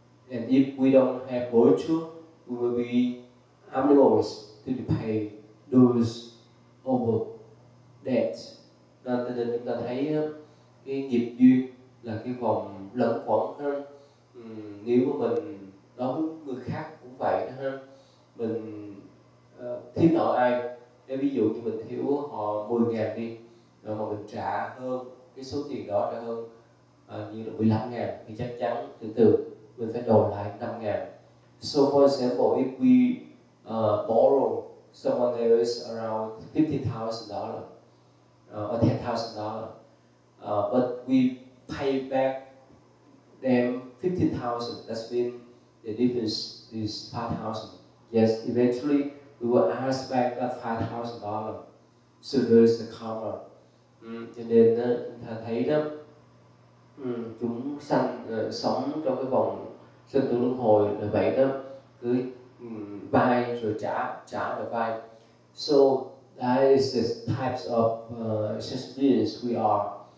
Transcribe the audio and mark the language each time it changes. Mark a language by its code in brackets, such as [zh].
[en] And if we don't have virtue, we will be animals to pay those over debts. [vi] Nên chúng ta thấy cái nghiệp duyên là cái vòng lẫn quẩn ha. Nếu mà mình đối với người khác cũng vậy đó ha. Mình thiếu nợ ai, để ví dụ như mình thiếu họ 10.000 đi, rồi mà mình trả hơn cái số tiền đó, trả hơn như là 15.000, thì chắc chắn từ từ mình phải đòi lại 5.000. [en] So for example, if we borrow someone else around $50,000 or $10,000, but we pay back them 50,000. That's mean the difference is 5,000. Yes, eventually we will ask back that $5,000. So there is the karma. [vi] Cho nên chúng ta thấy đó, chúng sanh sống trong cái vòng sinh tử luân hồi là vậy đó, cứ vai rồi trả rồi vai. [en] So that is the types of experience we are.